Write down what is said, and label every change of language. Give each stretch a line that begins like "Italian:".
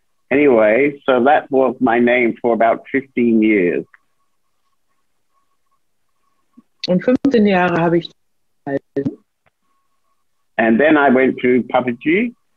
English: Anyway, so that was my name for about 15 years.
German: Und 15 Jahre habe ich gehalten.
English: And then I went to Papaji.